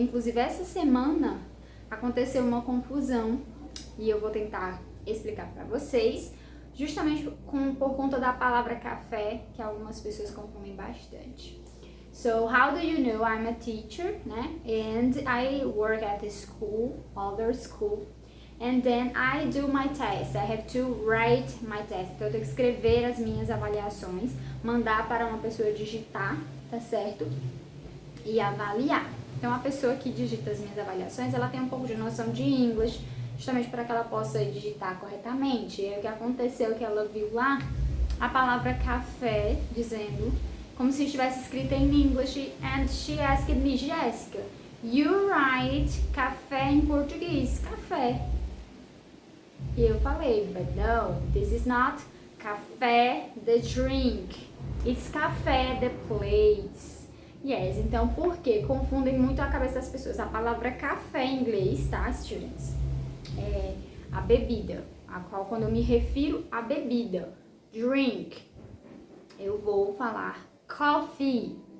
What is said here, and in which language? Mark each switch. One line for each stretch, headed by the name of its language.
Portuguese: Inclusive essa semana aconteceu uma confusão e eu vou tentar explicar para vocês, justamente por conta da palavra café, que algumas pessoas confundem bastante.
English: So how do you know I'm a teacher, né? And I work at the school, other school. And then I do my test. I have to write my test.
Portuguese: Então eu tenho que escrever as minhas avaliações, mandar para uma pessoa digitar, tá certo? E avaliar. Então a pessoa que digita as minhas avaliações, ela tem um pouco de noção de inglês, justamente para que ela possa digitar corretamente. E aí o que aconteceu é que ela viu lá a palavra café, dizendo, como se estivesse escrita em English,
English: and she asked me, Jessica, you write café
Portuguese: em português, café. E eu falei,
English: but no, this is not café the drink, it's café the place.
Portuguese: Yes, então por quê? Confundem muito a cabeça das pessoas. A palavra café em inglês, tá, students? É a bebida, a qual quando eu me refiro à bebida, drink, eu vou falar coffee.